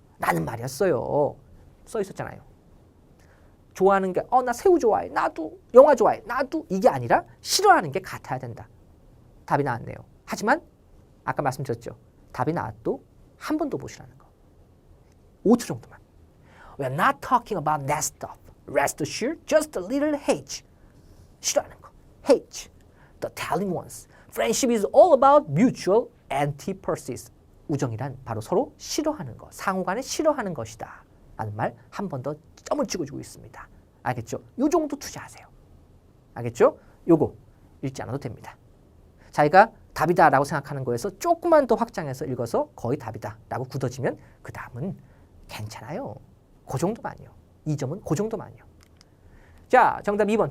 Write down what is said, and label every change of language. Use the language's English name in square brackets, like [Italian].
[Korean] 라는 말이었어요. 써 있었잖아요. 좋아하는 게 나 새우 좋아해. 나도 영화 좋아해. 나도 이게 아니라 싫어하는 게 같아야 된다. 답이 나왔네요. 하지만 아까 말씀드렸죠. 답이 나왔도 한 번 더 보시라는 거. 5초 정도만. [English] We are not talking about that stuff. Rest assured, just a little haze. [Korean] 싫어하는 거. [English] hate. The telling ones. Friendship is all about mutual antithesis. [Korean] 우정이란 바로 서로 싫어하는 것, 상호간에 싫어하는 것이다 라는 말 한 번 더 점을 찍어주고 있습니다. 알겠죠? 요 정도 투자하세요. 알겠죠? 요거 읽지 않아도 됩니다. 자기가 답이다 라고 생각하는 거에서 조금만 더 확장해서 읽어서 거의 답이다 라고 굳어지면 그 다음은 괜찮아요. 그 정도만요. 이 점은 그 정도만요. 자, 정답 2번.